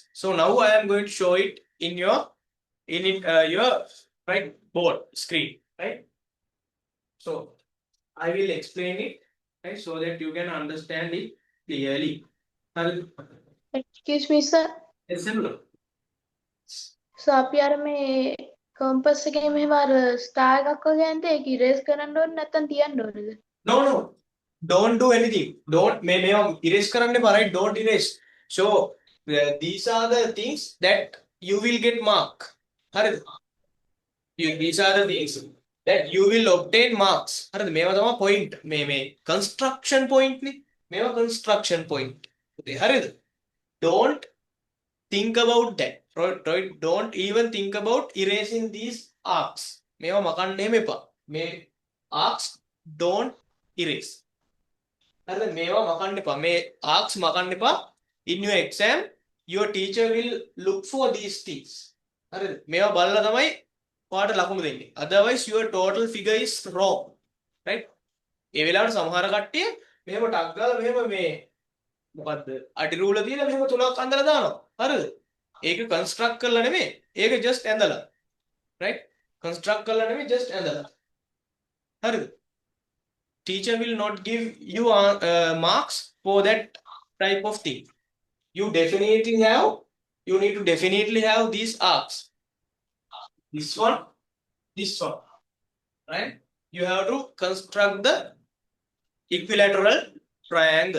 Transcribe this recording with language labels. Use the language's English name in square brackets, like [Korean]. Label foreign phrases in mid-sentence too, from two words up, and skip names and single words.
[English] So now I am going to show it in your your right board screen, right? So I will explain it, right, so that you can understand it clearly. Excuse me, sir. It's similar. [Sinhala] So අපි අර මේ කම්පස් එකේ මෙහෙම අර ස්ටාර් එකක් වගේ ඇන්ද ඒක ඉරේස් කරන්න ඕනේ නැත්නම් තියන්න ඕනේද? [English] No, no. Don't do anything. Don't erase [Sinhala] කරන්න එපා, [English] right? Don't erase. So these are the things that you will get mark. [Sinhala] හරිද? [English] These are the things that you will obtain marks. [Sinhala] හරිද? මේවා තමයි point. මේ [English] construction point [Sinhala] නේ. මේවා [English] construction point. [Sinhala] හරිද? [English] Don't think about that. Right? Don't even think about erasing these arcs. [Sinhala] මේවා මකන්න එහෙම එපා. මේ [English] arcs don't erase. [Sinhala] හරිද? මේවා මකන්න එපා. මේ arcs මකන්න එපා. [English] In your exam, your teacher will look for these things. [Sinhala] හරිද? මේවා බලලා තමයි ඔයාලට ලකුණු දෙන්නේ. [English] Otherwise your total figure is wrong. Right? [Sinhala] ඒ වෙලාවට සමහර කට්ටිය මෙහෙම ටක් ගාලා මෙහෙම මේ මොකද්ද? අඩි රූල තියලා මෙහෙම තුනක් අඳලා දානවා. හරිද? ඒක construct කරලා නෙමෙයි. ඒක just ඇඳලා. Right? Construct කරලා නෙමෙයි just ඇඳලා. හරිද? [English] Teacher will not give you marks for that type of thing. You need to definitely have these arcs. This one, right? You have to construct the equilateral triangle.